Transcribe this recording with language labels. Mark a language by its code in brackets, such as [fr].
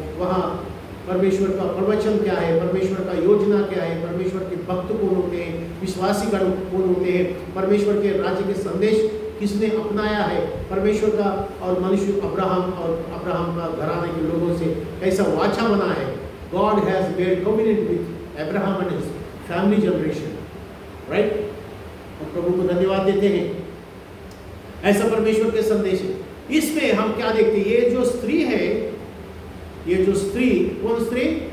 [hi] वहाँ परमेश्वर का प्रवचन क्या है, परमेश्वर का योजना क्या है, परमेश्वर के भक्त कौन होते हैं, विश्वासी गण कौन होते हैं, परमेश्वर के राज्य के संदेश किसने अपनाया है, परमेश्वर का और मनुष्य अब्राहम और अब्राहम का घराने के लोगों से कैसा वाचा बना है। [en] God has made covenant with Abraham and his family generation, right? [hi] हम प्रभु को धन्यवाद देते हैं। ऐसा परमेश्वर के संदेश है। इसमें हम क्या देखते हैं? ये जो स्त्री है, ये जो स्त्री, कौन स्त्री?